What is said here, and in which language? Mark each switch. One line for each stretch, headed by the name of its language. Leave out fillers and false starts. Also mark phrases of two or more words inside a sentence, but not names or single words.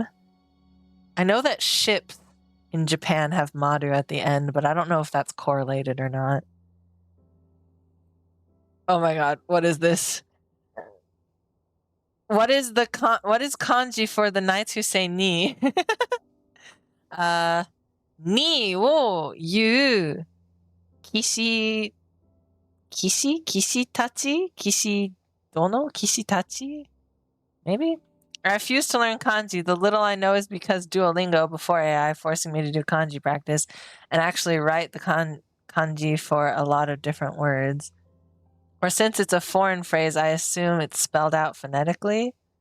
English: I know that ships in Japan have Maru at the end, but I don't know if that's correlated or not. Oh my god, what is this? What is kanji for the knights who say ni?
Japanese: ニを言う騎士たち? 騎士殿? 騎士たち?
English: Maybe? I refuse to learn kanji. The little I know is because Duolingo before AI forcing me to do kanji practice and actually write the kanji for a lot of different words. Or since it's a foreign phrase, I assume it's spelled out phonetically.